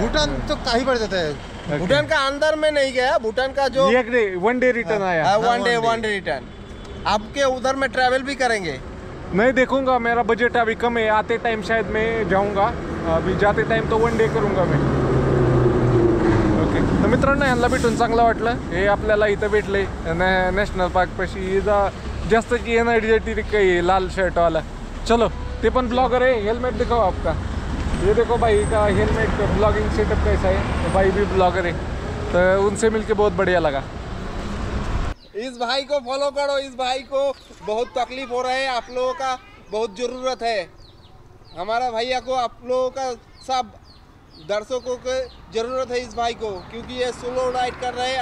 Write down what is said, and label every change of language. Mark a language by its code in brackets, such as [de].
[hi] भूटान तो कहीं पड़ जाता है। भूटान का अंदर में नहीं गया, भूटान का जो एक डे 1 डे रिटर्न आया। One day return. आपके उधर में ट्रैवल भी करेंगे? नहीं देखूंगा, मेरा बजट अभी कम है, आते टाइम शायद मैं जाऊंगा, अभी जाते टाइम तो 1 डे करूंगा मैं। [mr] ओके, तर मित्रांनो यांना भेटून चांगलं वाटलं. हे आपल्याला इथं भेटले नॅशनल पार्कपाशी. जास्तची एनर्जेटिक आहे लाल शर्टवाला. [hi] चलो, [mr] ते पण [hi] ब्लॉगर है. हेलमेट दिखाओ आपका. ये देखो भाई का हेलमेट ब्लॉगिंग सेटअप कैसा है. भाई भी ब्लॉगर है, तो उनसे मिलके बहुत बढ़िया लगा. इस भाई को फॉलो करो, इस भाई को बहुत तकलीफ हो रहा है, आप लोगों का बहुत ज़रूरत है. हमारा भैया को आप लोगों का सब दर्शकों को ज़रूरत है इस भाई को, क्योंकि ये सोलो राइड कर रहे हैं.